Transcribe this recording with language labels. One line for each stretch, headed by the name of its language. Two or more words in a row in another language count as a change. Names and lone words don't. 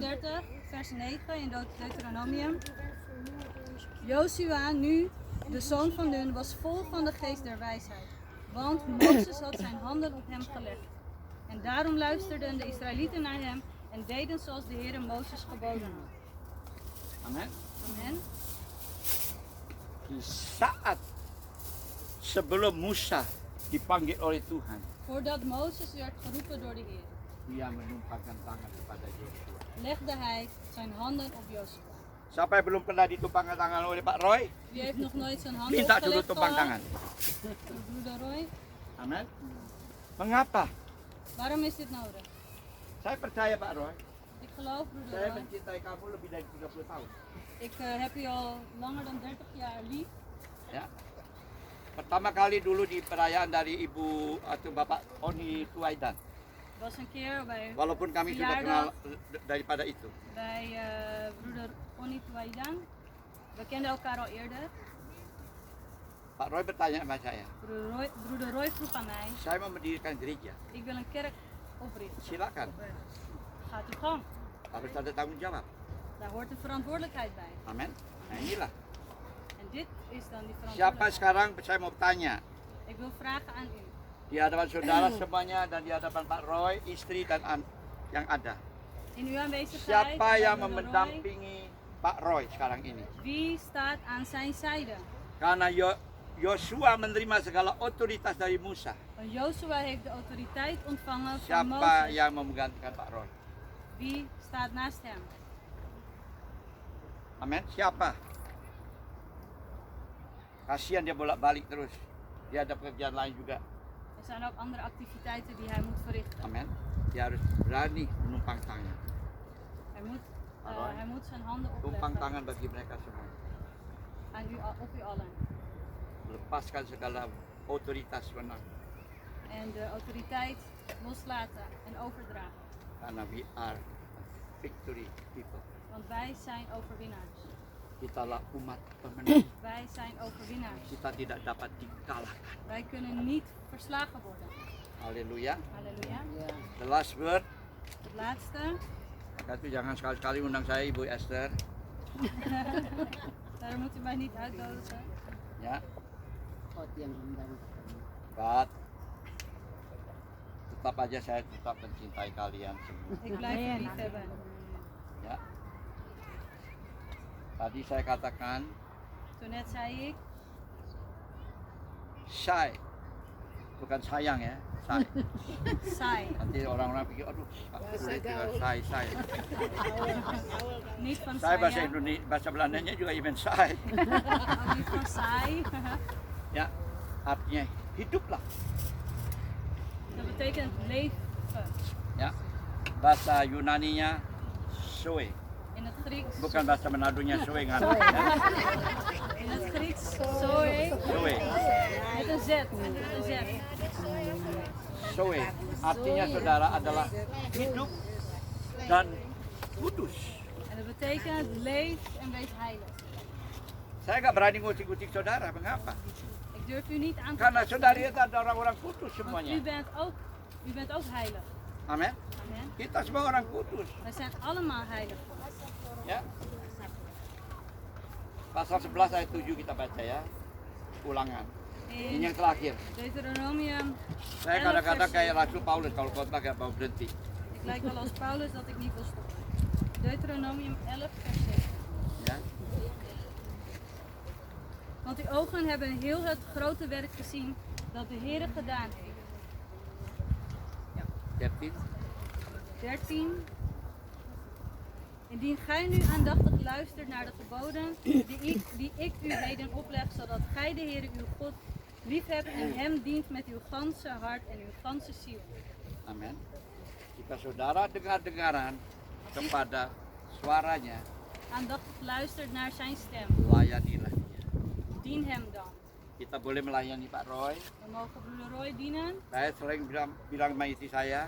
Dutch: 34, vers 9 in Deuteronomium. Jozua, nu de zoon van Nun, was vol van de geest der wijsheid, want Mozes had zijn handen op hem gelegd. En daarom luisterden de Israëlieten naar hem en deden zoals de Heere Mozes geboden had.
Indonesian: Amin.
Dutch: Amen.
Indonesian: Di saat sebelum Musa dipanggil oleh Tuhan,
Dutch: Voordat Mozes werd geroepen door de Heer,
Indonesian: dia menumpahkan tangan kepada Yosua.
Dutch: legde hij zijn handen op Jozua.
Indonesian: Siapa yang belum pernah ditumpangkan tangan oleh Pak Roy?
Dutch: Wie heeft nog nooit zijn handen
Indonesian: Minta dulu
Dutch: opgelegd
Indonesian: tumpang
Dutch: gehad?
Indonesian: tangan.
Dutch: Broeder Roy,
Indonesian: Amin. Mengapa?
Dutch: waarom is dit nodig?
Indonesian: Saya percaya Pak Roy.
Dutch: Ik geloof, broeder
Indonesian: Saya
Dutch: Roy,
Indonesian: mencintai kamu lebih dari 30 tahun.
Dutch: ik heb u al langer dan 30 jaar lief.
Indonesian: Ya. Pertama kali dulu di perayaan dari Ibu atau Bapak Oni Tuaidan.
Dutch: Was een keer bij,
Indonesian: Walaupun kami sudah kenal daripada itu.
Dutch: bij broeder Oni Tuaidan. We kenden elkaar al eerder.
Indonesian: Pak Roy bertanya sama saya,
Dutch: Broeder Roy vroeg aan mij,
Indonesian: saya mau mendirikan gereja.
Dutch: ik wil een kerk oprichten.
Indonesian: Silakan.
Dutch: Gaat u gang.
Indonesian: Harus ada tanggung jawab.
Dutch: Daar hoort een verantwoordelijkheid bij.
Indonesian: Amin. Nah inilah.
Dutch: En dit is dan die
Indonesian: Siapa
Dutch: verantwoordelijkheid.
Indonesian: sekarang saya mau tanya
Dutch: Ik wil vragen aan u.
Indonesian: di hadapan saudara semuanya dan di hadapan Pak Roy, istri dan yang ada.
Dutch: In uw aanwezigheid,
Indonesian: Siapa
Dutch: bij
Indonesian: yang
Dutch: broeder Roy,
Indonesian: mendampingi Pak Roy sekarang ini?
Dutch: wie staat aan zijn zijde?
Indonesian: Karena Yosua menerima segala otoritas dari Musa.
Dutch: Want Jozua heeft de autoriteit ontvangen van
Indonesian: Siapa
Dutch: Mozes.
Indonesian: yang mau menggantikan Pak Roy?
Dutch: Wie staat naast hem?
Indonesian: Amin. Siapa? Kasihan dia bolak-balik terus. Dia ada pekerjaan lain juga.
Dutch: Er zijn ook andere activiteiten die hij moet verrichten.
Indonesian: Amin. Dia harus berani menumpang tangan.
Dutch: Hij moet zijn handen
Indonesian: Tumpang
Dutch: opleggen
Indonesian: tangan bagi mereka semua.
Dutch: aan u, op u allen.
Indonesian: Lepaskan segala otoritas wenang.
Dutch: En de autoriteit loslaten en overdragen.
Indonesian: Karena
English: we are victory people.
Dutch: Want wij zijn overwinnaars.
Indonesian: Kitalah umat pemenang. Wij zijn overwinnaars. Kita tidak dapat dikalahkan.
Dutch: Wij kunnen niet verslagen worden.
Indonesian: Haleluya.
Dutch: Halleluja.
English: The last word,
Dutch: Het laatste.
Indonesian: Maka itu jangan sekali-kali undang saya Ibu Esther.
Dutch: Daar moet u mij niet uitnodigen.
Indonesian: Ya, God yang undang. But tetap aja saya tetap mencintai kalian semua.
Dutch: Ik blijf u lief hebben.
Indonesian: Ya. Tadi saya katakan
Dutch: Toen net zei ik,
Indonesian: shy, bukan sayang ya, shy.
Dutch: saai.
Indonesian: Nanti orang-orang pikir, aduh, sulit juga shy.
Dutch: Niet van
Indonesian: Saya bahasa
Dutch: sayang,
Indonesian: Indonesia, bahasa Belandanya juga even shy.
Dutch: ook niet van saai.
Indonesian: Ya, artinya hiduplah.
Dutch: Dat betekent leven.
Indonesian: Ya, bahasa Yunaninya soe,
Dutch: In het Grieks,
Indonesian: bukan bahasa Manadonya soe kan?
Dutch: in het Grieks, zoe.
Indonesian: Soe,
Dutch: Met een Z. Met een Z.
Indonesian: soe, artinya saudara adalah hidup dan kudus.
Dutch: En dat betekent leef en wees heilig.
Indonesian: Saya nggak berani ngucik-ngucik saudara, mengapa?
Dutch: Ik durf u niet aan te
Indonesian: Karena
Dutch: passen,
Indonesian: saudara itu ada orang-orang kudus
Dutch: want
Indonesian: semuanya.
Dutch: u bent ook heilig.
Indonesian: Amin.
Dutch: Amen.
Indonesian: Kita semua orang kudus.
Dutch: Wij zijn allemaal heilig.
Indonesian: Ya. Pasal 11 ayat 7 kita baca ya. Ulangan. Ini
Dutch: In
Indonesian: yang terakhir.
Dutch: Deuteronomium,
Indonesian: Saya kadang-kadang kayak Rasul Paulus kalau khotbah gak mau berhenti.
Dutch: ik lijk wel als Paulus dat ik niet wil stoppen. Deuteronomium 11 vers 7.
Indonesian: Ya.
Dutch: Want uw ogen hebben heel het grote werk gezien dat de Heer gedaan heeft.
Indonesian: 13.
Dutch: 13. Indien gij nu aandachtig luistert naar de geboden die ik u heden opleg, zodat gij de Heer uw God liefhebt en hem dient met uw ganse hart en uw ganse ziel.
Indonesian: Amin. Jika saudara dengar-dengaran kepada suaranya,
Dutch: Aandachtig luistert naar zijn stem.
Indonesian: layanilah dia.
Dutch: Dien hem dan.
Indonesian: Kita boleh melayani Pak Roy.
Dutch: We mogen broeder Roy dienen.
Indonesian: Saya sering bilang sama istri saya,